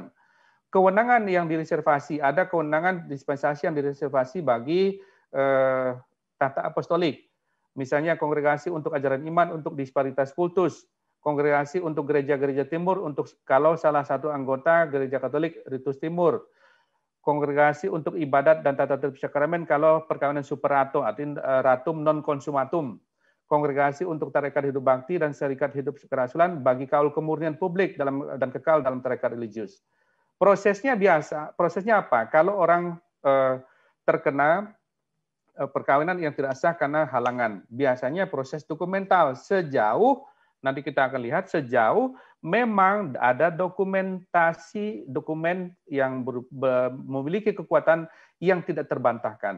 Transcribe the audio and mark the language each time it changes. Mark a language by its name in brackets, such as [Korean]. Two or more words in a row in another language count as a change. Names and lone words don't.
[Indonesian] Kewenangan yang direservasi, ada kewenangan dispensasi yang direservasi bagi tahta apostolik. Misalnya kongregasi untuk ajaran iman, untuk disparitas kultus, kongregasi untuk gereja-gereja timur, untuk kalau salah satu anggota gereja Katolik ritus timur, kongregasi untuk ibadat dan tata tertib sakramen kalau perkawinan superato, artinya [Latin] ratum non consumatum, [Indonesian] kongregasi untuk tarekat hidup bakti dan serikat hidup kerasulan bagi kaul kemurnian publik dan kekal dalam tarekat religius. Prosesnya biasa, prosesnya apa? Kalau orang terkena perkawinan yang tidak sah karena halangan. Biasanya proses dokumental sejauh, nanti kita akan lihat sejauh memang ada dokumentasi dokumen yang memiliki kekuatan yang tidak terbantahkan.